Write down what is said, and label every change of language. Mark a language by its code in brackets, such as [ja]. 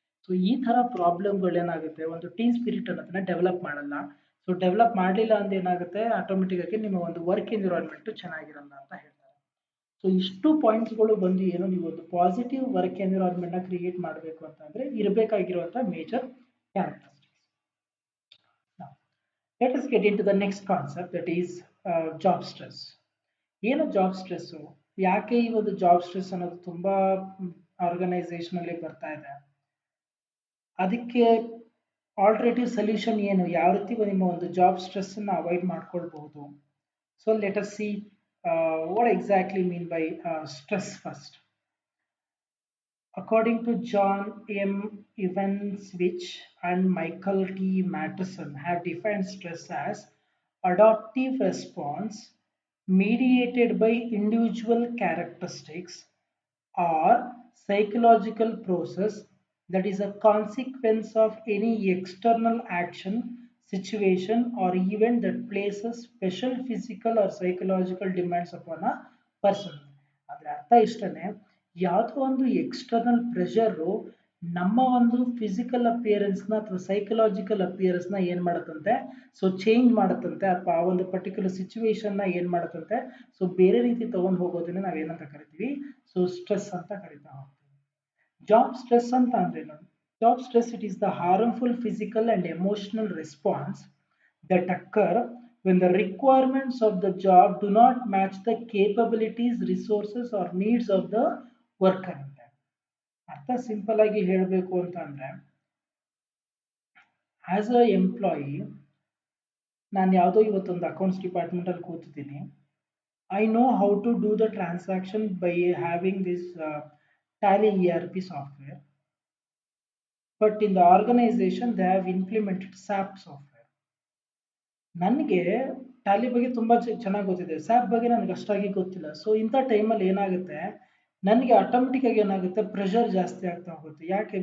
[kn] So ಈ ಥರ ಪ್ರಾಬ್ಲಮ್ಗಳೇನಾಗುತ್ತೆ, ಒಂದು ಟೀಮ್ ಸ್ಪಿರಿಟ್ ಅನ್ನೋದನ್ನ ಡೆವಲಪ್ ಮಾಡಲ್ಲ. ಸೊ ಡೆವಲಪ್ ಮಾಡಲಿಲ್ಲ ಅಂದ್ರೆ ಏನಾಗುತ್ತೆ, ಆಟೋಮೆಟಿಕ್ ಆಗಿ ನಿಮ್ಮ ಒಂದು ವರ್ಕ್ ಎನ್ವಿರಾನ್ಮೆಂಟು ಚೆನ್ನಾಗಿರಲ್ಲ ಅಂತ ಹೇಳ್ತಾರೆ. ಸೊ ಇಷ್ಟು ಪಾಯಿಂಟ್ಸ್ಗಳು ಬಂದು ಏನು, ನೀವು ಒಂದು ಪಾಸಿಟಿವ್ ವರ್ಕ್ ಎನ್ವಿರಾನ್ಮೆಂಟ್ನ ಕ್ರಿಯೇಟ್ ಮಾಡಬೇಕು ಅಂತಂದರೆ ಇರಬೇಕಾಗಿರುವಂಥ major characteristics. [en] Let us get into the next concept, that is job stress. [kn] ಏನು ಜಾಬ್ ಸ್ಟ್ರೆಸ್ಸು, ಯಾಕೆ ಈ ಒಂದು ಜಾಬ್ ಸ್ಟ್ರೆಸ್ ಅನ್ನೋದು ತುಂಬ ಆರ್ಗನೈಸೇಷನಲ್ಲಿ ಬರ್ತಾ ಇದೆ, ಅದಕ್ಕೆ ಆಲ್ಟರ್ನೇಟಿವ್ ಸೊಲ್ಯೂಷನ್ ಏನು, ಯಾವ ರೀತಿ ನಿಮ್ಮ ಒಂದು ಜಾಬ್ ಸ್ಟ್ರೆಸ್ಸನ್ನು ಅವಾಯ್ಡ್ ಮಾಡ್ಕೊಳ್ಬಹುದು. [en] So let us see what exactly mean by stress first? According to John M. Evanswich and Michael T. Matteson have defined stress as adaptive response mediated by individual characteristics or psychological process that is a consequence of any external action, situation, or event that places special physical or psychological demands upon a person. [kn] ಅದರ ಅರ್ಥ ಇಷ್ಟನೇ, ಯಾವುದೋ ಒಂದು external pressure ನಮ್ಮ ಒಂದು physical ಅಪಿಯರೆನ್ಸ್ನ ಅಥವಾ psychological ಅಪಿಯರೆನ್ಸ್ನ ಏನು ಮಾಡುತ್ತಂತೆ, so change ಮಾಡುತ್ತಂತೆ, ಅಥವಾ ಆ ಒಂದು ಪರ್ಟಿಕ್ಯುಲರ್ ಸಿಚುವೇಶನ್ನ ಏನು ಮಾಡುತ್ತಂತೆ, ಸೊ ಬೇರೆ ರೀತಿ ತಗೊಂಡು ಹೋಗೋದನ್ನ ನಾವೇನಂತ ಕರಿತೀವಿ, ಸೊ ಸ್ಟ್ರೆಸ್ ಅಂತ ಕರಿತಾ ಹೋಗ್ತೀವಿ. ಜಾಬ್ ಸ್ಟ್ರೆಸ್ ಅಂತ ಅಂದ್ರೇನು? [en] Job stress, it is the harmful physical and emotional response that occur when the requirements of the job do not match the capabilities, resources or needs of the worker. [kn] ಅರ್ಥ simple ಆಗಿ ಹೇಳಬೇಕು ಅಂತ ಅಂದ್ರೆ, [en] as a employee [kn] ನಾನು ಯಾವುದೋ ಇವತ್ತೊಂದು accounts department ಅಲ್ಲಿ ಕೂತಿದ್ದೀನಿ. [en] I know how to do the transaction by having this Tally ERP software, but in the organization they have implemented SAP software. [kn] ನನಗೆ ಟ್ಯಾಲಿ ಬಗ್ಗೆ ತುಂಬ ಚೆನ್ನಾಗಿ ಗೊತ್ತಿದೆ, ಸ್ಯಾಪ್ ಬಗ್ಗೆ ನನಗೆ ಅಷ್ಟಾಗಿ ಗೊತ್ತಿಲ್ಲ. ಸೊ ಇಂಥ ಟೈಮಲ್ಲಿ ಏನಾಗುತ್ತೆ, ನನಗೆ ಆಟೋಮೆಟಿಕ್ ಆಗಿ ಏನಾಗುತ್ತೆ, ಪ್ರೆಷರ್ ಜಾಸ್ತಿ ಆಗ್ತಾ ಹೋಗುತ್ತೆ. ಯಾಕೆ?